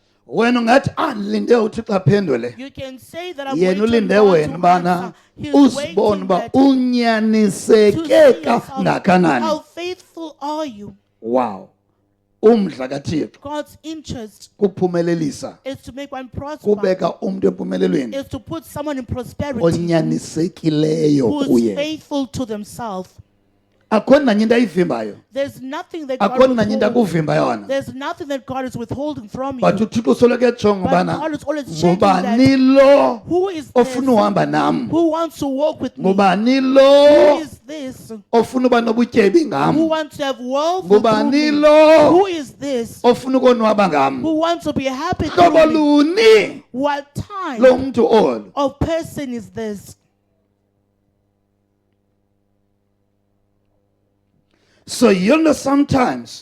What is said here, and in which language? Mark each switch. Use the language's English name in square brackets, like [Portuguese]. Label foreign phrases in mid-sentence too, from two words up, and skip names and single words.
[Xhosa] wena ungathi andilinde uThixo aphendule. [English] You can say that I'm [Xhosa] Yena [English] waiting [Xhosa] ulinde [English] God [Xhosa] wena [English] to [Xhosa] bana [English] answer. He's [Xhosa] usibone [English] waiting [Xhosa] ba [English] that to [Xhosa] unyaniseke [English] see yourself. [Xhosa] kangakanani. [English] How faithful are you? [Xhosa] Wow. Umdla kaThixo [English] God's interest [Xhosa] kuphumelelisa, [English] is to make one prosper, [Xhosa] kubeka umuntu empumelelweni [English] is to put someone in prosperity [Xhosa] onyanisekileyo [English] who is [Xhosa] kuye. [English] faithful to themselves. [Xhosa] Akhona nanye into ayivimbayo, [English] There's nothing that God [Xhosa] akhona nanye into [English] withholds. [Xhosa] akuvimba yona. [English] There's nothing that God is withholding from But you. [Xhosa] uThixo soloko ejonga [English] But [Xhosa] ubana [English] God is always checking [Xhosa] ngubani [English] that [Xhosa] lo [English] who is this [Xhosa] ofuna uhamba nam, [English] who wants to walk with me? [Xhosa] ngubani [English] Who [Xhosa] lo [English] is this [Xhosa] ofuna uba nobutyebi [English] who [Xhosa] ngam, [English] wants to have wealth through [Xhosa] ngubani [English] me? [Xhosa] lo [English] Who is this [Xhosa] ofuna ukonwaba ngam. [English] who wants to be happy [Xhosa] Hlobo [English] through me? [Xhosa] luni [English] What [Xhosa] lo [English] type [Xhosa] mntu olu? [English] of person is this? So you know sometimes